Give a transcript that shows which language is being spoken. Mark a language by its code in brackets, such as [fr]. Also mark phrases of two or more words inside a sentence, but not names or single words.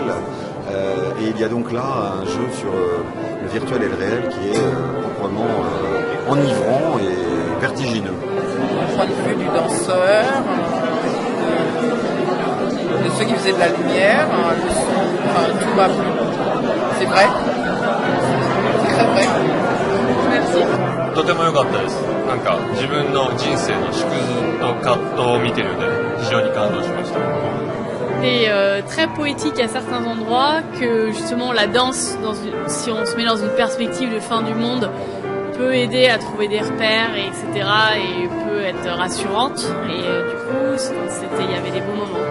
[fr] Et il y a donc là un jeu sur le virtuel et le réel qui est proprement enivrant et vertigineux. Du point de vue du danseur, de ceux qui faisaient de la lumière, le son, tout m'a plu. C'est vrai. C'est très vrai. Merci. [ja] とても良かったです。なんか自分の人生の縮図と葛藤を見てるので非常に感動しました。 [fr] Et très poétique à certains endroits, que justement la danse, si on se met dans une perspective de fin du monde, peut aider à trouver des repères, etc. et peut être rassurante. Et du coup, il y avait des bons moments.